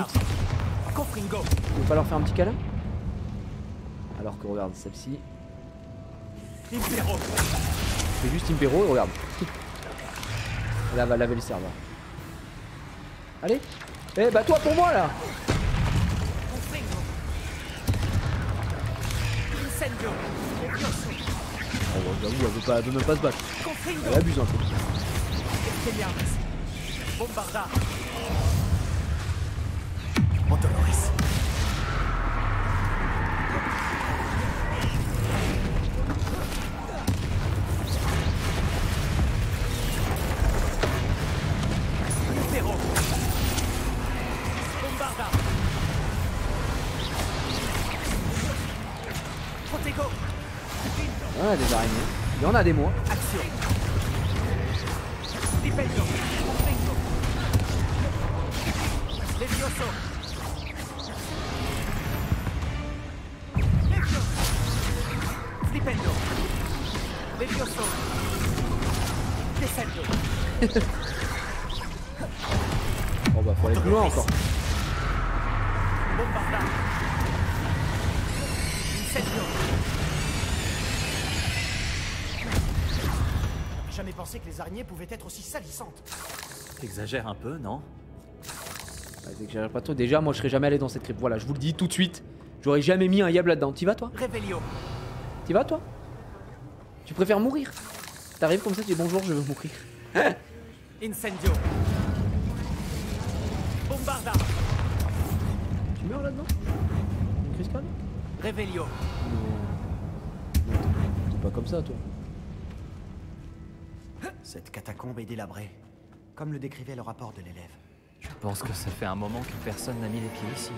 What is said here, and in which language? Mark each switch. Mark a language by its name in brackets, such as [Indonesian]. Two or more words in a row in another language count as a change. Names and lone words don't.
[French] Confringo. Tu veux pas leur faire un petit câlin? Alors que regarde celle-ci. Impero. C'est juste Impero et regarde. Là va laver le serveur. Allez. Eh bah toi pour moi là. Confringo. Incendio. Levioso. Oh bah j'avoue elle veut même pas se battre. Confringo. Elle abuse un peu. Expelliarmus. Bombarda. Antonoris. Impero. Bombarda. Protego. Ouais des araignées. Il y en a des mois. Action. Dipello. Confringo. Levioso. Levioso. Dipello. Levioso. Descendo. Bon bah faut aller plus loin encore. Bombarda. Incendio. J'aurais jamais pensé que les araignées pouvaient être aussi salissantes. T'exagères un peu, non? Ouais, j'exagère pas trop. Déjà moi je serais jamais allé dans cette crypte. Voilà je vous le dis tout de suite. J'aurais jamais mis un yab là-dedans. T'y vas toi? Revelio. T'y vas toi? Tu préfères mourir? T'arrives comme ça, tu dis bonjour, je veux mourir. Incendio. Bombarda. Tu meurs là-dedans? Une crise cardiaque? Revelio. T'es pas comme ça, toi. Cette catacombe est délabrée, comme le décrivait le rapport de l'élève. Je pense que ça fait un moment que personne n'a mis les pieds ici.